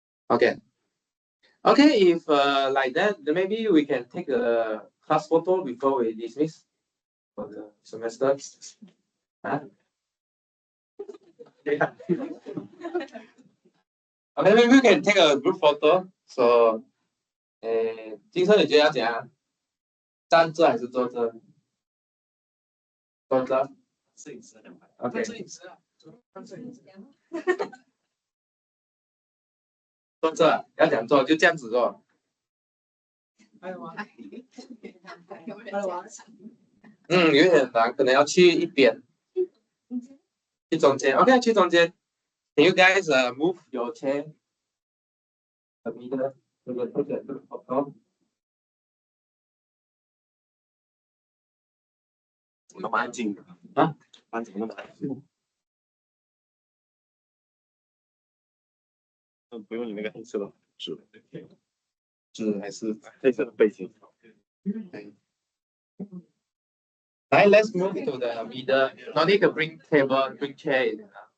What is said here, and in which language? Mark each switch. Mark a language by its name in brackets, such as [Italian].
[English] Okay. Okay, if like that, then maybe we can take a class photo before we dismiss for the semester. Huh? Yeah. Okay, maybe we can take a group photo. [Chinese] So, 金生你觉得要怎样？站着还是坐着？坐着。摄影师200。OK。摄影师啊，摄影师。坐着，要怎样做？就这样子做。有点难，可能要去一边，去中间。 OK， 去中间。 [English] Can you guys move your chair a meter to the photo? [Chinese] 怎么那么安静啊？班怎么那么安静？不用你那个黑色的纸，纸还是黑色的背景。 [English] 来 ，let's move to the middle. No need to bring table, bring chair in.